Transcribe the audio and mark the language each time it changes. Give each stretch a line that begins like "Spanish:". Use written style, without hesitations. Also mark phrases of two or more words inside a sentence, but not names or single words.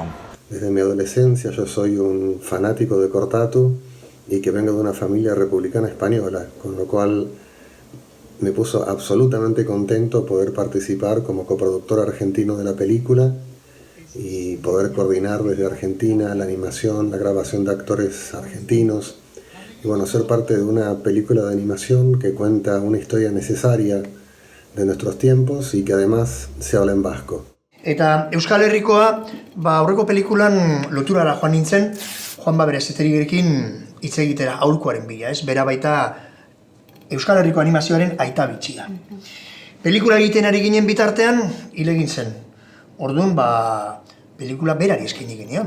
Spanish: Desde mi adolescencia yo soy un fanático de Cortatu y que vengo de una familia republicana española, con lo cual me puso absolutamente contento poder participar como coproductor argentino de la película y poder coordinar desde Argentina la animación, la grabación de actores argentinos y bueno, ser parte de una película de animación que cuenta una historia necesaria de nuestros tiempos y que además se habla en vasco.
Basque: Eta Euskal Herrikoa, aurreko pelikulan loturara joan nintzen, Juanba Bereziterirekin hitz egitera aurkoaren bila, ez? Bera baita Euskal Herriko animazioaren aita bitxia. Pelikula egiten ari ginen bitartean, hil egin zen. Orduan, pelikula berari eskaini genion.